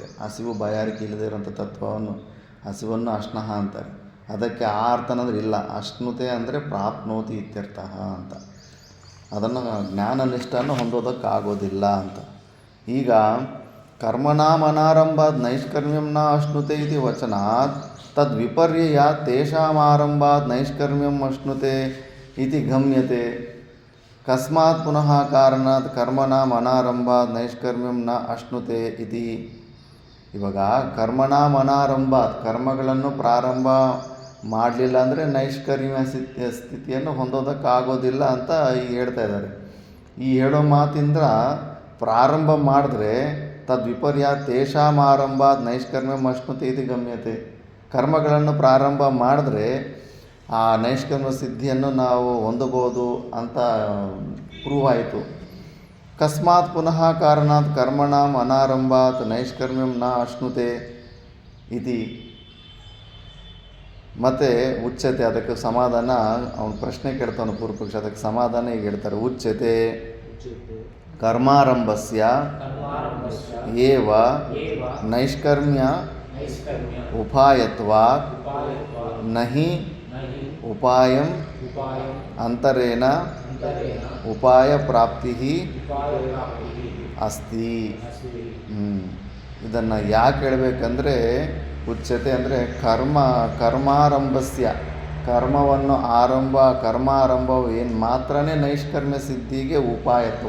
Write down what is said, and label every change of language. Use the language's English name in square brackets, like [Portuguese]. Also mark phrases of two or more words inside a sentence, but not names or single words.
[Kannada] ಹಸಿವು ಬಾಯಾರಿಕೆ ಇಲ್ಲದೆ ಇರೋಂಥ ತತ್ವವನ್ನು, ಹಸಿವನ್ನು ಅಶ್ನಃ ಅಂತಾರೆ. ಅದಕ್ಕೆ ಆ ಅರ್ಥ ಅನ್ನೋದ್ರೆ ಇಲ್ಲ. ಅಶ್ನುತೆ ಅಂದರೆ [Sanskrit] ಪ್ರಾಪ್ನೋತಿ ಇತ್ಯರ್ಥ [Kannada] ಅಂತ. ಅದನ್ನು ಜ್ಞಾನನಿಷ್ಠನ್ನು ಹೊಂದೋದಕ್ಕಾಗೋದಿಲ್ಲ ಅಂತ. [Sanskrit] ಈಗ ಕರ್ಮಣಾಂ ಅನಾರಂಭಾತ್ ನೈಷ್ಕರ್ಮ್ಯಂ ನ ಅಶ್ನುತೆ ಇತಿ ವಚನಾತ್ ತದ್ವಿಪರ್ಯಯ ತೇಷಾಂ ಆರಂಭಾತ್ ನೈಷ್ಕರ್ಮ್ಯಂ ಅಶ್ನುತೆ ಇತಿ ಗಮ್ಯತೆ. ಕಸ್ಮಾತ್ ಪುನಃ ಕಾರಣಾತ್ ಕರ್ಮಣಾಂ ಅನಾರಂಭಾತ್ ನೈಷ್ಕರ್ಮ್ಯಂ ನ ಅಶ್ನುತೆ ಇತಿ. [Kannada] ಇವಾಗ [Sanskrit] ಕರ್ಮಣಾಂ ಅನಾರಂಭಾತ್, [Kannada] ಕರ್ಮಗಳನ್ನು ಪ್ರಾರಂಭ ಮಾಡಲಿಲ್ಲ ಅಂದರೆ ನೈಷ್ಕರ್ಮ್ಯ ಸ್ಥಿತಿಯನ್ನು ಹೊಂದೋದಕ್ಕಾಗೋದಿಲ್ಲ ಅಂತ ಈಗ ಹೇಳ್ತಾ ಇದ್ದಾರೆ. ಈ ಹೇಳೋ ಮಾತಿಂದ ಪ್ರಾರಂಭ ಮಾಡಿದ್ರೆ [Sanskrit] ತದ್ವಿಪರ್ಯ ತೇಷಾಂ ಆರಂಭಾತ್ ನೈಷ್ಕರ್ಮ್ಯಂ ಅಶ್ನುತೆ ಇತಿ ಗಮ್ಯತೆ. [Kannada] ಕರ್ಮಗಳನ್ನು ಪ್ರಾರಂಭ ಮಾಡಿದ್ರೆ ಆ ನೈಷ್ಕರ್ಮ್ಯ ಸಿದ್ಧಿಯನ್ನು ನಾವು ಹೊಂದಬಹುದು ಅಂತ ಪ್ರೂವ್ ಆಯಿತು. [Sanskrit] ಕಸ್ಮಾತ್ ಪುನಃ ಕಾರಣಾತ್ ಕರ್ಮಣಾಂ ಅನಾರಂಭಾತ್ ನೈಷ್ಕರ್ಮ್ಯಂ ನ ಅಶ್ನುತೆ ಇತಿ. [Kannada] ಮತ್ತು ಉಚ್ಯತೆ, ಅದಕ್ಕೆ ಸಮಾಧಾನ ಅವನು ಪ್ರಶ್ನೆ ಕೇಳ್ತಾವನು ಪೂರ್ವಪಕ್ಷ, ಅದಕ್ಕೆ ಸಮಾಧಾನ ಈಗ ಹೇಳ್ತಾರೆ. [Sanskrit] ಉಚ್ಯತೆ ಕರ್ಮಾರಂಭಸ್ಯ ಏವ ನೈಷ್ಕರ್ಮ್ಯ ಉಪಾಯತ್ವಾತ್ ನಹಿ ಉಪಾಯಂ ಅಂತರೇಣ ಉಪಾಯ ಪ್ರಾಪ್ತಿ ಅಸ್ತಿ. [Kannada] ಇದನ್ನು ಯಾಕೆ ಹೇಳಬೇಕಂದ್ರೆ, ಉಚ್ಯತೆ ಅಂದರೆ ಕರ್ಮಾರಂಭಸ್ಯ, ಕರ್ಮಾರಂಭವು ಏನು ಮಾತ್ರನೇ ನೈಷ್ಕರ್ಮ್ಯ ಸಿದ್ಧಿಗೆ ಉಪಾಯತ್ವ.